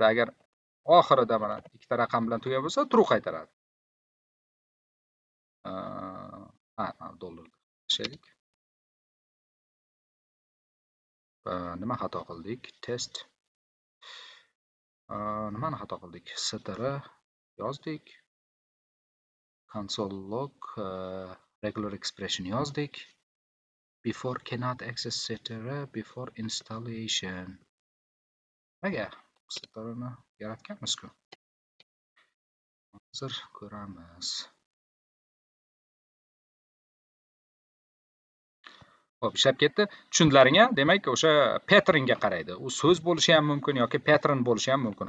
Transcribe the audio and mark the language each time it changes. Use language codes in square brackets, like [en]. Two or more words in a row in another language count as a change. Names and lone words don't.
[uz] Agar oxirida mana ikkita raqam bilan tugagan bo'lsa, true qaytaradi. Dollar tashlaylik. Nima xato qildik? Test. Nimani xato qildik? Str yozdik. [en] Console log regular expression yozdik. before cannot access etc. before installation. [uz] Nega storini yaratganmiz-ku. Hozir ko'ramiz. Xo'p, ishlab ketdi. Tushundilaring-a? Demak, o'sha patternga qaraydi. U so'z bo'lishi ham mumkin yoki pattern bo'lishi ham mumkin.